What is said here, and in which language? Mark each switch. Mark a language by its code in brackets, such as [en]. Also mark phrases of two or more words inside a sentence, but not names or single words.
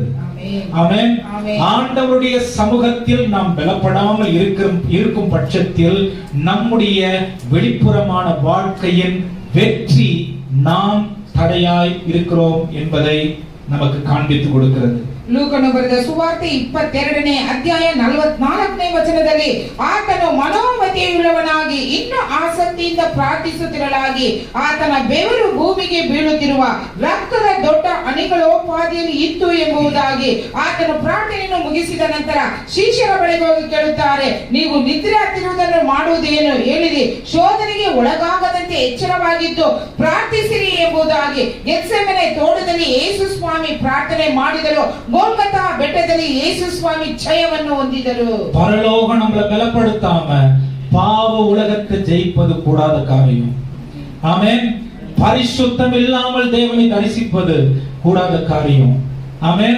[ta] ஆமென். ஆண்டவருடைய சமூகத்தில் நாம் பலப்படாமல் இருக்கும் பட்சத்தில் நம்முடைய வெளிப்புறமான வாழ்க்கையின் வெற்றி நாம் தடையாய் இருக்கிறோம் என்பதை நமக்கு காண்பித்து கொடுக்கிறது. [kn] ಲೂಕನು ಬರೆದ ಸುವಾರ್ತೆ 22ನೇ ಅಧ್ಯಾಯ 44ನೇ ವಚನದಲ್ಲಿ ಆತನು ಮನೋಮತಿಯುಳ್ಳವನಾಗಿ ಇನ್ನೂ ಆಸಕ್ತಿಯಿಂದ ಪ್ರಾರ್ಥಿಸುತ್ತಿರಲಾಗಿ ಆತನ ಬೆವರು ಭೂಮಿಗೆ ಬೀಳುತ್ತಿರುವ ರಕ್ತದ ದೊಡ್ಡ ಹನಿಗಳೋಪಾದಿಯಲ್ಲಿ ಇತ್ತು ಎಂಬುದಾಗಿ ಆತನು ಪ್ರಾರ್ಥನೆಯನ್ನು ಮುಗಿಸಿದ ನಂತರ ಶಿಷ್ಯರ ಬಳಿಗೆ ಹೋಗಿ ಕೇಳುತ್ತಾರೆ, ನೀವು ನಿದ್ರೆ ಹತ್ತಿರುವುದನ್ನು ಮಾಡುವುದೇನು? ಹೇಳಿರಿ, ಶೋಧನೆಗೆ ಒಳಗಾಗದಂತೆ ಎಚ್ಚರವಾಗಿದ್ದು ಪ್ರಾರ್ಥಿಸಿರಿ ಎಂಬುದಾಗಿ. ಗೆತ್ಸೆಮನೆ ತೋಟದಲ್ಲಿ ಯೇಸು ಸ್ವಾಮಿ ಪ್ರಾರ್ಥನೆ ಮಾಡಿದರು. ಗೊಲ್ಗೊಥಾ ಬೆಟ್ಟದಲ್ಲಿ ಯೇಸು ಸ್ವಾಮಿ ಜಯವನ್ನು ಹೊಂದಿದರು. [ta] பரலோகம் நம்மளை பலப்படுத்தாம பாவ உலகத்தை ஜெயிப்பது கூடாத காரியம். ஆமென். பரிசுத்தம் இல்லாமல் தேவனை தரிசிப்பது கூடாத காரியம். ஆமென்.